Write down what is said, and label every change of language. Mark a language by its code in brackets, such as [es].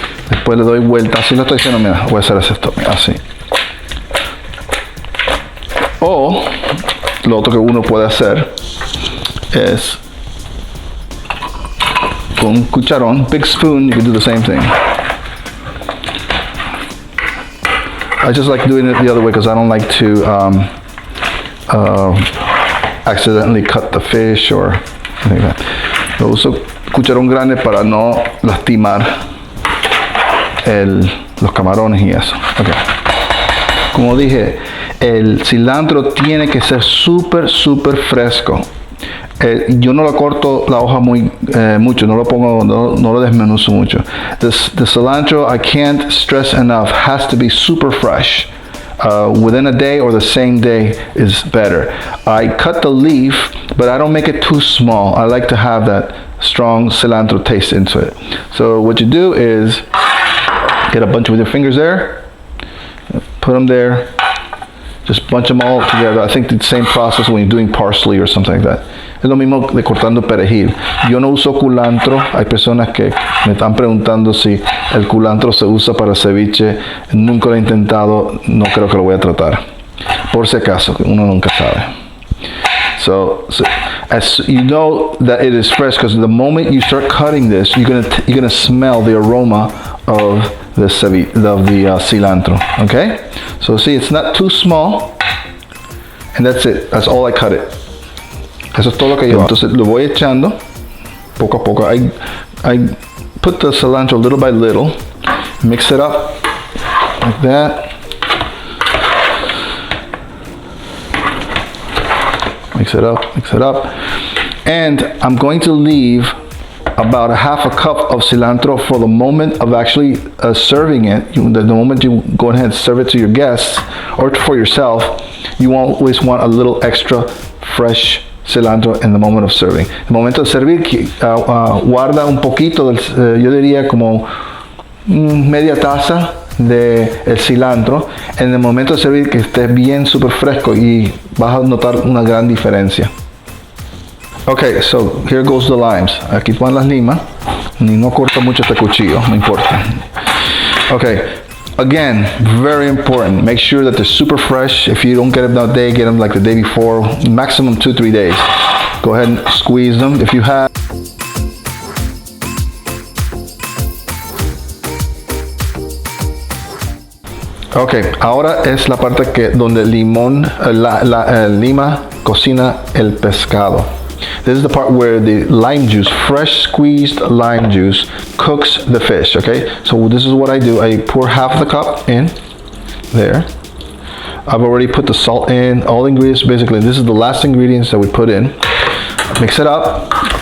[es] Después le doy vuelta, así lo estoy diciendo, mira, voy a hacer esto, mira, así. O, lo otro que uno puede hacer es, con un cucharón, [en] big spoon, you can do the same thing. I just like doing it the other way because I don't like to accidentally cut the fish or anything like that. [es] Lo uso cucharón grande para no lastimar los camarones y eso. Okay. Como dije, el cilantro tiene que ser súper fresco. Yo no lo corto la hoja mucho, no lo pongo, no lo desmenuzo mucho. [en] The cilantro, I can't stress enough, has to be super fresh. Within a day or the same day is better. I cut the leaf, but I don't make it too small. I like to have that strong cilantro taste into it. So what you do is get a bunch with your fingers there, put them there, just bunch them all together. I think it's the same process when you're doing parsley or something like that. [es] Es lo mismo de cortando perejil. Yo no uso culantro. Hay personas que me están preguntando si el culantro se usa para ceviche. Nunca lo he intentado. No creo que lo voy a tratar. Por si acaso, uno nunca sabe. [en] So as you know that it is fresh, because the moment you start cutting this, you're gonna smell the aroma of the cilantro. Okay. So see, it's not too small, and that's it. That's all I cut it. [es] Eso es todo lo que lleva. Entonces lo voy echando poco a poco. [en] I put the cilantro little by little, mix it up like that. Mix it up. And I'm going to leave about a half a cup of cilantro for the moment of actually serving it. The moment you go ahead and serve it to your guests or for yourself, you always want a little extra fresh cilantro in the moment of serving. [es] El momento de servir, guarda un poquito, yo diría como media taza de el cilantro. En el momento de servir, que esté bien súper fresco y vas a notar una gran diferencia. [en] Okay, so here goes the limes. [es] Aquí van las limas. Ni no corta mucho este cuchillo, no importa. [en] Okay. Again, very important. Make sure that they're super fresh. If you don't get them that day, get them like the day before. Maximum 2-3 days. Go ahead and squeeze them. If you have [es] Ok, ahora es la parte donde lima cocina el pescado. [en] This is the part where the lime juice, fresh squeezed lime juice, cooks the fish, okay? So this is what I do. I pour half the cup in there. I've already put the salt in, all the ingredients basically. This is the last ingredients that we put in. Mix it up.